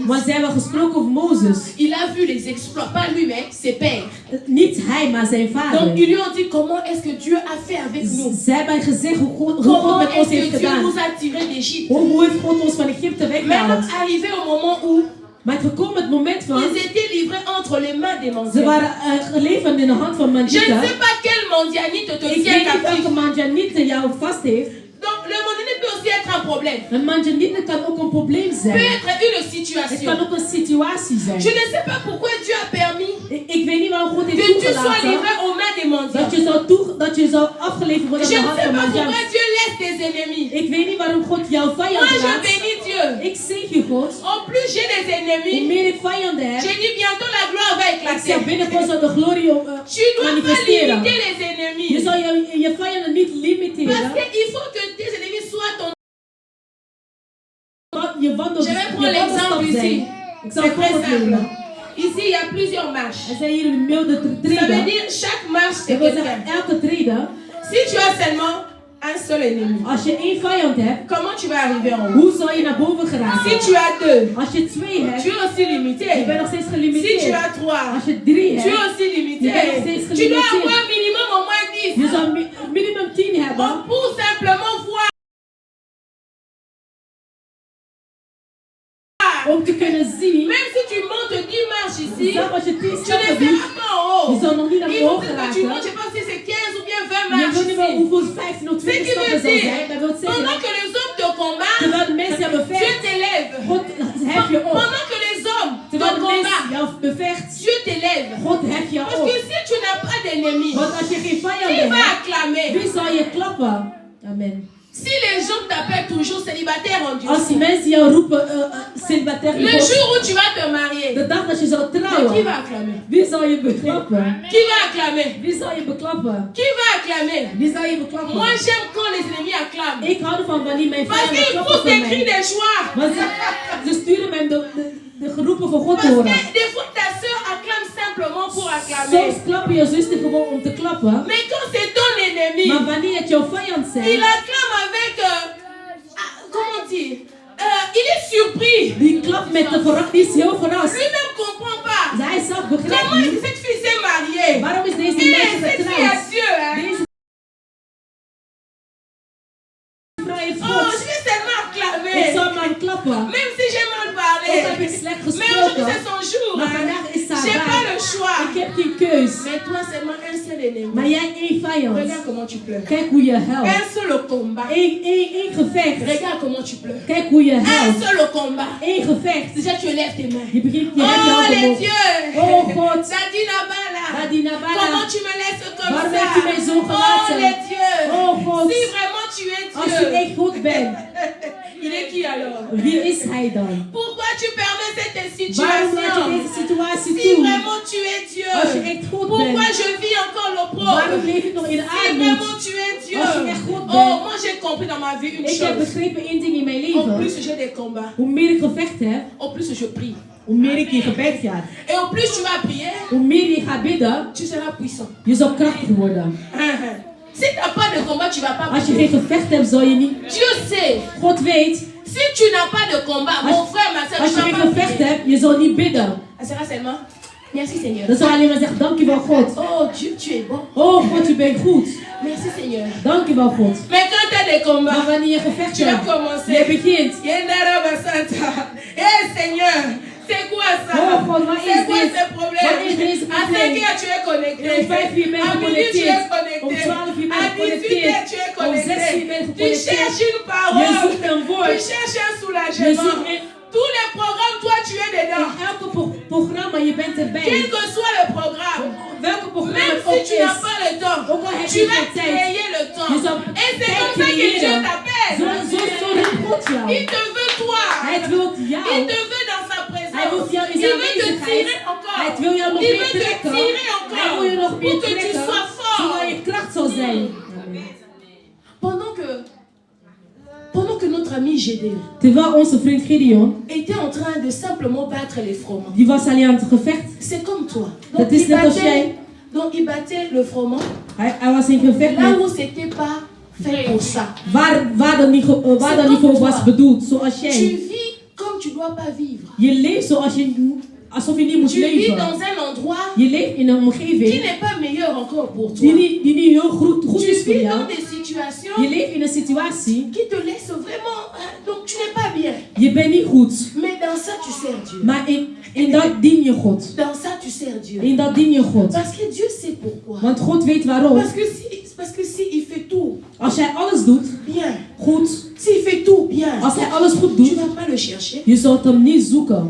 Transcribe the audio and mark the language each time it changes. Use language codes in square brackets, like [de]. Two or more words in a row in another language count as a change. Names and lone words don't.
[nl] Want ze hebben gesproken over Mozes. [fr] Il a vu les exploits, pas lui, mais ses pères. [nl] Niet hij, maar zijn vader. [fr] Donc, ils lui ont dit comment est-ce que Dieu a fait avec nous. [nl] Ze hebben gezegd hoe God [fr] Comment [nl] met ons [fr] est-ce [nl] heeft [fr] que Dieu [nl] gedaan. [fr] nous a tirés d'Égypte. [nl] Hoe heeft God ons van Egypte [fr] Maintenant, [nl] weggehaald. [fr] arrivé au moment où [nl] Maar het gekomen het moment van, [fr] ils étaient livrés entre les mains des [nl] ze [fr] mendiants. [nl] waren geleverd in de hand van [fr] Je ne [nl] Manjita. [fr] sais pas quel mondianite te [nl] Ik [fr] tient [nl] weet niet [fr] captif. [nl] welke Manjanite jou vast heeft. [fr] Donc, le mondianite peut aussi être un problème. [nl] Een Manjanite kan ook een probleem [fr] Peut [nl] zijn. [fr] être une [nl] Het [fr] situation. [nl] kan ook een situatie zijn. [fr] Je ne sais pas pourquoi Dieu a permis [nl] Ik weet niet waarom God heeft [fr] que tu sois [nl] toegelaten [fr] livré aux mains des mendiants. [nl] dat je zou afgeleverd worden [fr] Je [nl] aan [fr] ne [nl] de hand [fr] sais [nl] van [fr] pas [nl] Manjan. [fr] pourquoi Dieu laisse tes ennemis. [nl] Ik weet niet waarom God jouw [fr] Moi, [nl] vijand [fr] je [nl] laat. [fr] bénis Dieu. [nl] Ik zegen God. [fr] En plus, j'ai des [nl] Hoe [fr] ennemis. [nl] meer ik vijanden heb, [fr] J'ai dit bientôt la gloire va [nl] ik zeg [fr] éclater. [nl] binnenkort zal de glorie [fr] Tu dois pas [nl] manifesteren. [fr] limiter les [nl] Je [fr] ennemis. [nl] zal je vijanden niet [fr] Parce [nl] limiteren. [fr] qu'il faut que tes ennemis soient ton. [nl] Je wandel, [fr] Je vais prendre l'exemple ici. [nl] Ik zal [fr] C'est [nl] het [fr] très [nl] voorbeeld [fr] simple. [nl] nemen. [fr] Ici, il y a plusieurs marches. [nl] Er zijn hier een milde [fr] Ça veut [nl] treden. [fr] dire chaque marche, c'est [nl] Dat wil [fr] quelqu'un. [nl] zeggen, elke treden, [fr] Si tu as seulement un seul ennemi, [nl] als je één vijand hebt, [fr] comment tu vas arriver en haut? [nl] hoe zal je naar boven [fr] Si [nl] geraken? [fr] tu as deux, [nl] Als je twee [fr] tu [nl] hebt, [fr] es aussi [nl] je [fr] limité. [nl] bent nog steeds [fr] Si tu [nl] gelimiteerd. [fr] as trois, [nl] Als je drie [fr] tu es [nl] hebt, [fr] aussi limité. [nl] Je bent nog steeds [fr] Tu dois [nl] gelimiteerd. [fr] avoir minimum au moins 10 [nl] je zal minimum 10 hebben [fr] pour simplement voir. [nl] om te kunnen zien. [fr] Même si tu montes 10 marches ici, [nl] Zelfs als je 10 [fr] tu ne [nl] stappen doet, [fr] seras pas en haut. [nl] je zal nog niet naar [fr] Il faut [nl] boven [fr] que tu [nl] geraken. [fr] montes, je sais pas si c'est 15 ou bien 20 [nl] Je [fr] marches [nl] weet niet meer [fr] ici. [nl] hoeveel 15 of [fr] Ce [nl] 20 [fr] qui [nl] stappen [fr] veut [nl] zal [fr] dire, [nl] zijn. Dat wil zeggen, [fr] pendant que les hommes te combattent, [nl] terwijl de mensen jou [fr] Dieu [nl] bevecht, [fr] t'élève. [nl] God hef je op. [fr] Pendant que les hommes te [nl] Terwijl de mensen [fr] combattent, [nl] jou bevecht, [fr] Dieu t'élève. [nl] God hef je [fr] Parce [nl] op. [fr] que si tu n'as pas d'ennemis, [nl] Want als je geen [fr] qui [nl] vijanden [fr] va [nl] hebt, [fr] acclamer? [nl] wie zal je klappen? [fr] Amen. Si les gens t'appellent toujours célibataire en Dieu, [nl] Als die mensen jou roepen celibatair in [fr] le [nl] God, [fr] jour où tu vas te marier, [nl] de dag dat je zal [fr] qui [nl] trouwen, [fr] va acclamer? [nl] wie zal je beklappen? [fr] Qui va acclamer? [nl] Wie zal je beklappen? [fr] Qui va acclamer? [nl] Wie zal je beklappen? [fr] Moi j'aime quand les ennemis acclament. [nl] Ik hou ervan wanneer mijn [fr] Parce [nl] vijanden [fr] qu'ils [nl] klappen [fr] poussent [nl] voor [fr] des cris [nl] mij. [fr] de joie. [nl] Want ze sturen mij de geroepen van God te [fr] Parce [nl] horen. [fr] que des fois ta soeur acclame simplement pour acclamer. [nl] Soms klappen je zuster gewoon om te klappen. [fr] Mais quand c'est ton ennemi, [nl] Maar wanneer het jouw vijand [fr] il [nl] zijn, [fr] acclame avec, comment dire, il est surpris. [nl] die klapt met de verrast, die is heel verrast. [fr] Lui-même comprend pas. [nl] Hij zelf begrijpt [fr] Comment [nl] niet. [fr] cette fille s'est mariée? [nl] Waarom is deze [fr] Et [nl] meisje [fr] cette fille a [nl] getrouwd? [fr] Dieu. Hein? [nl] Deze vrouw heeft [fr] Oh, [nl] God. [fr] je vais seulement [nl] Ik [fr] acclamer. [nl] zal maar klappen. [fr] Même si j'ai mal parlé. [nl] Ook heb ik slecht [fr] Mais aujourd'hui [nl] gesproken. [fr] c'est son jour. [nl] Maar [fr] Hein? [nl] vandaag is haar [fr] J'ai pas le [nl] dag. [fr] choix. [nl] Ik heb geen keus. [fr] Mais toi seulement un seul ennemi. [nl] Maar jij één vijand. [fr] Regarde comment tu pleures. [nl] Kijk hoe je huilt. [fr] Un seul combat. [nl] Eén gevecht. [fr] Regarde comment tu pleures. [nl] Kijk hoe je [fr] Un [nl] huilt. [fr] seul combat. [nl] Eén gevecht. [fr] Déjà tu lèves tes mains. [nl] Je begint je [fr] Oh [nl] hebt je handen [fr] les [nl] omhoog. [fr] dieux. [nl] Oh God. Zadina Bala. Dadina Bala. [fr] Comment tu me laisses comme [nl] Waarom [fr] ça? [nl] heb je mij zo [fr] Oh [nl] gelaten? [fr] les dieux. [nl] Oh God. [fr] Si vraiment tu es [nl] Als je [fr] Dieu. [nl] echt goed bent, [fr] Il est qui alors? [nl] wie is hij dan? [fr] Pourquoi tu permets cette [nl] Waarom laat je [fr] situation? [nl] deze situatie [fr] Si [nl] toe? [fr] vraiment tu es Dieu. [nl] Als je echt goed [fr] Pourquoi [nl] bent, [fr] je vis encore [nl] waarom [fr] l'opprobre? [nl] leef ik nog in [fr] Si [nl] armoede? [fr] vraiment tu es Dieu. [nl] Als je echt goed [fr] Oh, [nl] bent. [fr] moi j'ai compris dans ma vie une [nl] Ik heb [fr] chose. [nl] begrepen één ding in mijn [fr] Au [nl] leven. [fr] plus j'ai des combats, [nl] Hoe meer ik gevecht heb, [fr] au plus je prie. [nl] hoe meer ik in gebed ga. [fr] Et au plus tu vas prier, [nl] Hoe meer je gaat bidden, [fr] tu seras puissant. [nl] je zal krachtig worden. [fr] Si tu n'as pas de combat, tu ne vas pas [nl] Als je [fr] prier. [nl] geen gevecht hebt, zal je niet. [fr] Dieu sait. [nl] God weet, [fr] Si tu n'as pas de combat, mon frère, ma soeur, [nl] als [fr] tu [nl] je [fr] ne [nl] geen [fr] vas pas [nl] gevecht [fr] prier. [nl] hebt, je zal niet bidden. [fr] Elle sera seulement, merci Seigneur. [nl] Dan zal je alleen maar zeggen, dankjewel God. [fr] Oh Dieu, tu es bon. [nl] Oh God, je bent goed. [fr] Merci Seigneur. [nl] Dankjewel God. [fr] Mais quand tu as des combats, [nl] Maar wanneer je gevecht [fr] tu vas [nl] hebt, [fr] commencer. [nl] je begint. Yendara Basanta. [fr] Eh Seigneur, c'est quoi ça? [nl] Oh God, wat [fr] C'est [nl] is [fr] quoi [nl] dit? [fr] ce problème? [nl] Wat is deze [fr] À 5 [nl] probleem? [fr] heures, tu es connecté. [nl] Om 5 uur ben je [fr] À minuut, tu es [nl] geconnecteerd. Om [fr] connecté. [nl] 12 uur ben [fr] À [nl] je [fr] 18 heures, tu es [nl] geconnecteerd. Om 6 uur ben je [fr] connecté. Tu [nl] geconnecteerd. [fr] cherches une [nl] Je [fr] parole. [nl] zoekt een [fr] Tu [nl] woord. [fr] cherches un [nl] Je [fr] soulagement. [nl] zoekt een... [fr] Tous les programmes, toi, tu es dedans. [nl] In elke programma, je bent [fr] Quel [nl] erbij. [fr] que soit le programme. [nl] Welke programma [fr] Même [nl] het [fr] si [nl] ook [fr] tu n'as [nl] is. [fr] pas le temps, [nl] Ook al heb [fr] tu [nl] je [fr] vas [nl] geen tijd. [fr] créer le temps. [nl] Je zal [fr] Et c'est [nl] tijd [fr] comme ça que Dieu [nl] creëren. [fr] t'appelle. [nl] Zo roept God jou. [fr] Il te veut toi. [nl] Hij wil jou. [fr] Il te veut dans sa [nl] Hij [fr] présence. [nl] wil jou in [fr] Il [nl] zijn [fr] veut te [nl] aanwezigheid. [fr] tirer encore. [nl] Hij wil jou nog [fr] Il [nl] meer [fr] veut te [nl] trekken. [fr] tirer [nl] Hij wil je [fr] encore. [nl] nog meer [fr] Pour que tu [nl] trekken. [fr] sois fort. [nl] Zodat je kracht zal zijn. [fr] Pendant que notre ami Gédéon [nl] Terwijl onze vriend Gideon, [fr] était en train de simplement battre les froment. [nl] die was alleen aan het gevecht. [fr] C'est comme toi. [nl] Dat is net als jij. [fr] Donc il battait le froment [nl] Hij was in gevecht [fr] là [nl] met [fr] où c'était pas fait pour ça. [nl] waar dat niet voor was bedoeld. Zoals [fr] Tu [nl] jij. [fr] vis comme tu dois pas vivre. [nl] Je leeft zoals alsof je niet moet [fr] Tu vis [nl] leven. [fr] dans un endroit [nl] Je leeft in een [fr] qui [nl] omgeving [fr] n'est pas meilleur encore pour toi. [nl] die niet heel goed [fr] Tu [nl] is voor [fr] vis [nl] jou. [fr] dans des situations [nl] Je leeft in een situatie, [fr] qui te laissent vraiment... Donc tu n'es pas bien. [nl] je bent niet goed. [fr] Mais dans ça tu sers Dieu. [nl] Maar in dat dien je God. [fr] Dans ça tu sers Dieu. [nl] In dat dien je God. [fr] Parce que Dieu sait pourquoi. [nl] Want God weet waarom. [fr] Parce que si il fait tout [nl] Als hij alles doet, [fr] bien, [nl] goed. [fr] s'il fait tout bien, [nl] Als hij alles goed [fr] tu [nl] doet, [fr] ne vas pas le chercher. [nl] je zult hem niet zoeken.